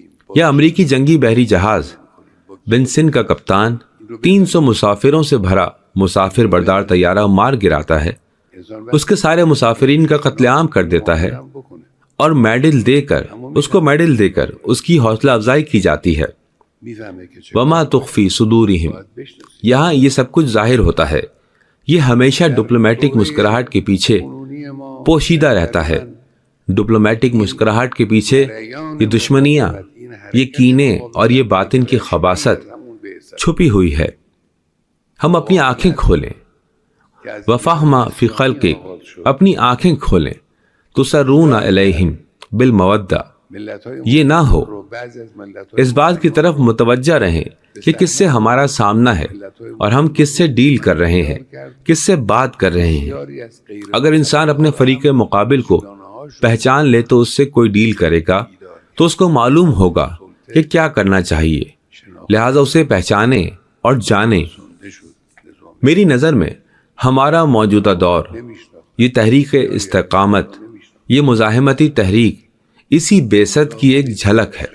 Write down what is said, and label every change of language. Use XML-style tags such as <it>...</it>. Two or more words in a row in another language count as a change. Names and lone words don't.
<ur>یہ امریکی جنگی بحری جہاز بنسن کا کپتان 300 مسافروں سے بھرا مسافر بردار طیارہ مار گراتا ہے، اس کے سارے مسافرین کا قتل عام کر دیتا ہے</ur> <fa>بکنه</fa> <ur>اور میڈل دے کر اس کی حوصلہ افزائی کی جاتی ہے۔</ur> <fa>میفهمه که چه</fa> <ar>وما تخفی صدورہم،</ar> <fa>بشناسید.</fa> <ur>یہاں یہ سب کچھ ظاہر ہوتا ہے۔ یہ ہمیشہ ڈپلومیٹک مسکراہٹ کے پیچھے</ur> <fa>قانونی ما</fa> <ur>پوشیدہ رہتا ہے۔ ڈپلومیٹک مسکراہٹ کے پیچھے یہ دشمنیاں، یہ کینے اور یہ باطن کی خباثت</ur> <fa>همون به حساب</fa> <ur>چھپی ہوئی ہے۔ ہم اپنی آنکھیں کھولیں،</ur> <fa>که از</fa> <ar>وفہم فی خلقک،</ar> <ur>اپنی آنکھیں کھولیں،</ur> <ar>تسرون الیہم بالمودہ،</ar> <fa>ملت‌های</fa> <ur>یہ نہ ہو،</ur> <fa>رو بعضی از ملت‌های</fa> <ur>اس بات کی طرف متوجہ رہیں کہ کس سے ہمارا سامنا ہے اور ہم کس سے ڈیل کر رہے ہیں، کس سے بات کر رہے ہیں۔</ur> <fa>بسیاری از غیر</fa> <ur>اگر انسان اپنے فریق مقابل کو پہچان لے تو اس سے کوئی ڈیل کرے گا تو اس کو معلوم ہوگا کہ کیا کرنا چاہیے، لہٰذا اسے پہچانے اور جانے۔ میری نظر میں ہمارا موجودہ دور، یہ تحریک استقامت، یہ مزاحمتی تحریک اسی بعثت کی ایک جھلک ہے۔</ur>